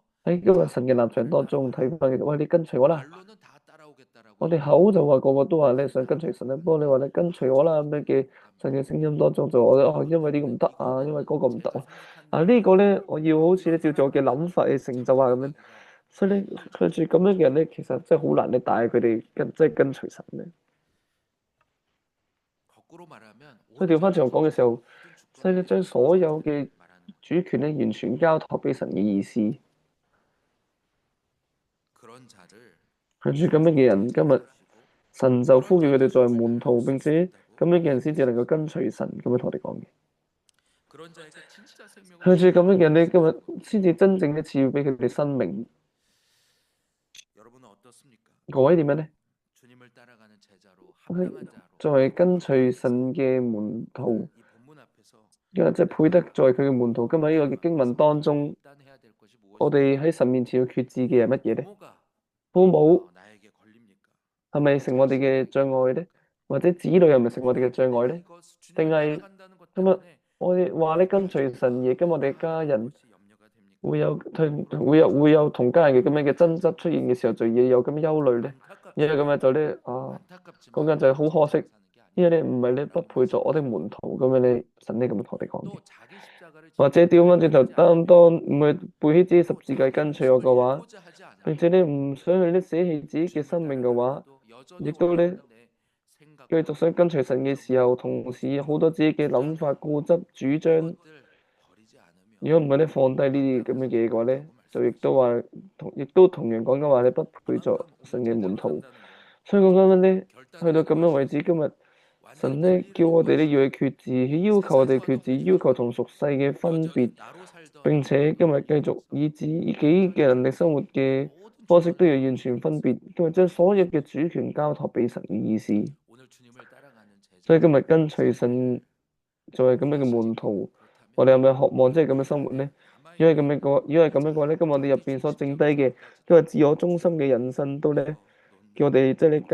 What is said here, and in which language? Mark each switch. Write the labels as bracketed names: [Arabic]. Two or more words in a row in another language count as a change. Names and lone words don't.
[Cantonese] 喺今日神嘅立場當中睇翻，其實喂你跟隨我啦。 [Korean] 말로는 다 따라오겠다라고 [Cantonese] 我哋 [Korean] 하는데 [Cantonese] 口就話個個都話咧想跟隨神咧，不過你話你跟隨我啦咁樣嘅神嘅聲音當中就我哦，因為呢個唔得啊，因為嗰個唔得 [Korean] 제가 [Cantonese] 啊， [Korean] 생각한 [Cantonese] 啊 [Korean] 대로 [Cantonese] 呢個咧我要好似咧照住我嘅諗法去成就啊咁樣， [Korean] 가기가 [Cantonese] 所以咧佢住咁樣嘅人咧，其實真係好難咧帶佢哋跟隨神咧。 [Korean] 거꾸로 말하면 [Cantonese] 所以調翻轉頭講嘅時候， [Korean] 모든 [Cantonese] 所以 [Korean] 주권을 [Cantonese] 咧將 [Korean] 내어주는 [Cantonese] 所有 [Korean] 자를 [Cantonese] 嘅 [Korean] 말하는 [Cantonese] 主權咧完全交託俾神嘅意思。 [Korean] 그런 자를 [Cantonese] 係住咁樣嘅人，今日 [Korean] 찾으시고 [Cantonese] 神就呼叫佢哋作為 [Korean] 그런 [Cantonese] 門 [Korean] 자를 [Cantonese] 徒， [Korean] 따를 [Cantonese] 並 [Korean] 수 [Cantonese] 且 [Korean] 있다고 [Cantonese] 咁樣嘅人先至能夠跟隨神咁樣同我哋講嘅。 [Korean] 그런 자에게 진짜 생명을 [Cantonese] 向住咁樣嘅人咧， [Korean] 주시는 [Cantonese] 今日先至真正嘅賜予俾佢哋生命。 [Korean] 여러분은 어떻습니까? [Cantonese] 各位點樣咧？ [Korean] 주님을 따라가는 제자로 합당한 자로 [Cantonese] 作為跟隨神嘅門徒， [Korean] 이 본문 앞에서 [Cantonese] 因為即係配得作為佢嘅門徒。今日呢個嘅經文當中， [Korean] 결단해야 될 것이 [Cantonese] 我哋 [Korean] 무엇입니까? [Cantonese] 喺神面前要決志嘅係乜嘢咧？ [Korean] 부모가 [Cantonese] 父母 [Korean] 나에게 걸립니까? [Cantonese] 係咪成我哋嘅障礙咧？或者子女係咪成我哋嘅障礙 [Korean] 내가 [Cantonese] 咧？ [Korean] 이거 [Cantonese] 定 [Korean] 주님을 [Cantonese] 係 [Korean] 따라간다는 것 [Cantonese] 今日 [Korean] 때문에 [Cantonese] 我哋話咧跟隨神嘢，咁我哋家人 [Korean] 것이 염려가 됩니까? [Cantonese] 會有同家人嘅咁樣嘅爭執出現嘅時候，就要有咁憂慮咧？因為咁樣就咧講 [Korean] 안타깝지만 [Cantonese] 緊就係好可惜， [Korean] 사는 게 [Cantonese] 因 [Korean] 아니에요. [Cantonese] 為咧唔係咧不配作我的門徒咁樣咧，神呢咁樣同我哋講嘅。 [Korean] 또 자기 십자가를 [Cantonese] 或者 [Korean] 지고 [Cantonese] 調翻轉頭， [Korean] 따르지 않으면 [Cantonese] 當唔係背起自己十 [Korean] 또 [Cantonese] 字架 [Korean] 자기 [Cantonese] 跟隨我 [Korean] 목숨을 [Cantonese] 嘅話， [Korean] 잃고자 하지 [Cantonese] 並 [Korean] 않아도 [Cantonese] 且咧唔想去咧捨棄自己嘅 [Korean] 주님을 [Cantonese] 生命嘅話， [Korean] 따라가려고 여전히 [Cantonese] 亦都咧 [Korean] 올라오는 내 [Cantonese] 繼 [Korean] 생각과 [Cantonese] 續想跟隨神嘅時候，同時有好多自己嘅諗法、固執、主張。 [Korean] 이것들 버리지 않으면 [Cantonese] 如果唔係咧放低呢啲咁嘅嘢嘅話咧，就亦都同樣講緊話你不配作 [Korean] 그만큼 [Cantonese] 神 [Korean] 오늘 [Cantonese] 嘅門 [Korean] 제자로 [Cantonese] 徒。 [Korean] 산다는 건 [Cantonese] 所以講緊咧，去到 [Korean] 결단하는 [Cantonese] 咁樣為止，今日 [Korean] 완전히 [Cantonese] 神咧 [Korean] 분리를 [Cantonese] 叫我哋咧 [Korean] 요구하시고 [Cantonese] 要去決志，去要求我哋決志，要求同屬世嘅分別。 [Korean] 여전히 나로 살던 [Cantonese] 並且今日繼續以自己嘅能力生活嘅 [Korean] 모든 [Cantonese] 方式都要 [Korean] 주권을 [Cantonese] 完全分別，今日將所有嘅主權交託俾神嘅意思。 [Korean] 오늘 주님을 따라가는 [Cantonese] 所以今日 [Korean] 제자로 [Cantonese] 跟隨神作為咁樣嘅門徒，我哋係咪渴望即係咁樣生活呢？如果係咁樣嘅話咧，今日我哋入邊所剩低嘅都係自我中心嘅人生，都咧叫我哋即係你交託俾神，渴望成為咁樣嘅我哋。